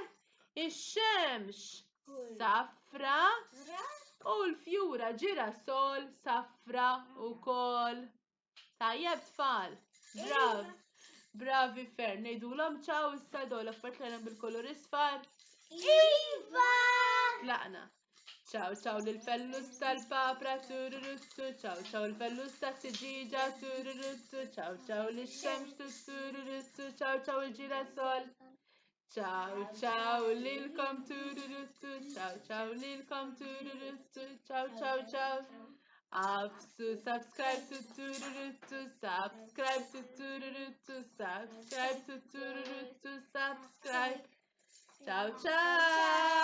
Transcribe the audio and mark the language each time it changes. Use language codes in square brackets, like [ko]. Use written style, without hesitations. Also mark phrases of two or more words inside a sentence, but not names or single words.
[mt] Ix-xemx safra u l-fjura ġirasol safra ukoll. Tajjeb tfal. Bravi fer. Ngħidulhom ċaw issa dawn l-affarijiet bil-kulur isfar. Iva! Laqna. Ciao ciao lill-fellus tal-papra tururuttu, ciao ciao l-fellus tat-tiġiġa tururuttu, ciao ciao lix-xemx tururuttu, ciao ciao il-ġirasol. Ciao ciao lilkom tururuttu, ciao ciao lilkom tururuttu, ciao ciao ciao. [en] Afsu subscribe to tururuttu, subscribe to tururuttu, subscribe to tururuttu, subscribe. [mt] Ciao ciao.